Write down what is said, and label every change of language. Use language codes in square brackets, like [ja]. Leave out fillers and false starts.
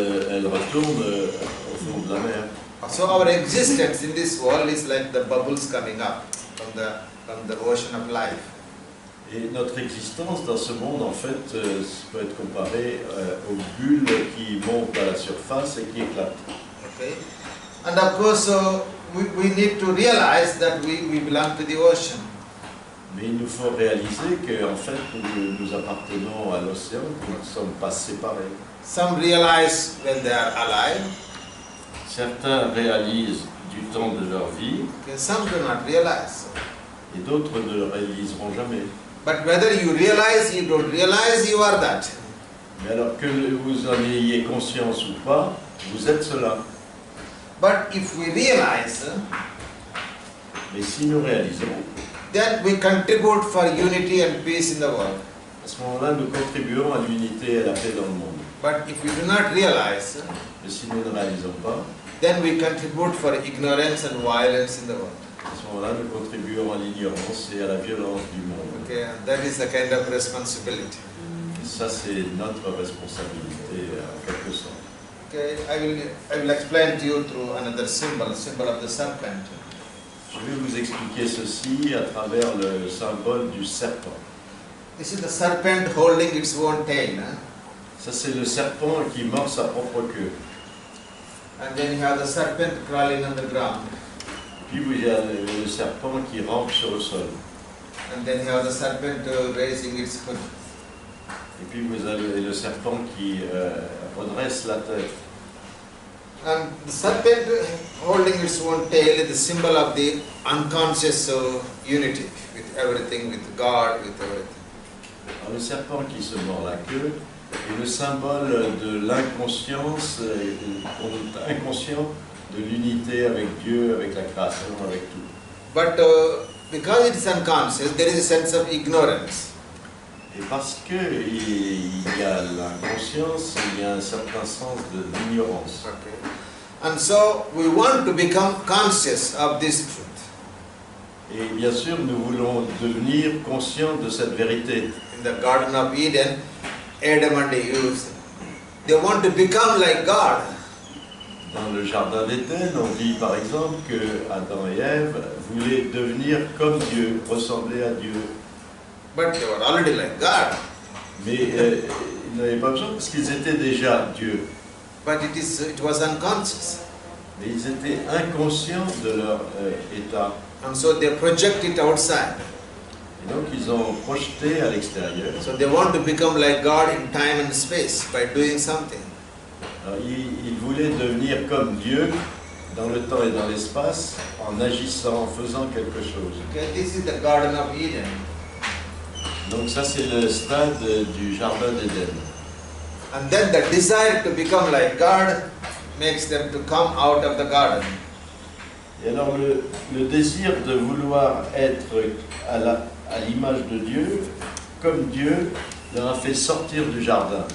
[fr] elles retournent au fond de la mer. [en] So our existence in this world is like the bubbles coming up from the ocean of life. [fr] Et notre existence dans ce monde, en fait, peut être comparée aux bulles qui montent à la surface et qui éclatent. [en] Okay? And of course, we need to realize that we belong to the ocean. [fr] Mais il nous faut réaliser qu'en fait, nous appartenons à l'océan, que nous ne sommes pas séparés. [en] Some realize when they are alive. [fr] Certains réalisent du temps de leur vie, [en] Okay? Some do not realize. [fr] et d'autres ne le réaliseront jamais. [en] But whether you realize, you don't realize, you are that. [fr] Mais alors que vous en ayez conscience ou pas, vous êtes cela. [en] But if we realize, [fr] Mais si nous réalisons, [en] then we contribute for unity and peace in the world. [fr] à ce moment-là, nous contribuons à l'unité et à la paix dans le monde. [en] But if we do not realize, [fr] Mais si nous ne réalisons pas, [en] then we contribute for ignorance and violence in the world. [fr] à ce moment-là, nous contribuons à l'ignorance et à la violence du monde. [en] Okay, and that is the kind of responsibility. [fr] Et ça, c'est notre responsabilité, en quelque sorte. [en] Okay, I will explain to you through another symbol of the serpent. [fr] Je vais vous expliquer ceci à travers le symbole du serpent. [en] This is the serpent holding its own tail. [fr] Ça, c'est le serpent qui mord sa propre queue. [en] And then you have the serpent crawling on the ground. [fr] Puis il y a le serpent qui rampe sur le sol. [en] And then you have the serpent raising its hood. [fr] Et puis vous avez le serpent qui redresse la tête. [en] And the serpent holding its own tail is the symbol of the unconscious unity with everything, with God, with everything. [fr] Alors, le serpent qui se mord la queue est le symbole de l'inconscience, inconscient de l'unité avec Dieu, avec la création, avec tout. [en] But because it is unconscious, there is a sense of ignorance. [fr] Et parce qu'il y a l'inconscience, il y a un certain sens d'ignorance. [en] Okay. And so we want to become conscious of this truth. [fr] Et bien sûr, nous voulons devenir conscients de cette vérité. [en] In the Garden of Eden, Adam and Eve, they want to become like God. [fr] Dans le jardin d'Éden, on dit par exemple que Adam et Ève voulaient devenir comme Dieu, ressembler à Dieu. [en] But they were already like God. [fr] Mais ils n'avaient pas besoin parce qu'ils étaient déjà Dieu. [en] But it was unconscious. [fr] Mais ils étaient inconscients de leur état. [en] And so they project it outside. [fr] Et donc ils ont projeté à l'extérieur. [en] So they want to become like God in time and space by doing something. [fr] Alors, ils voulaient devenir comme Dieu dans le temps et dans l'espace en agissant, en faisant quelque chose. [en] Okay, this is the Garden of Eden. [fr] Donc ça c'est le stade du jardin d'Éden. [en] And then the desire to become like God makes them to come out of the garden. [fr] Et alors le désir de vouloir être à l'image de Dieu, comme Dieu, leur a fait sortir du jardin.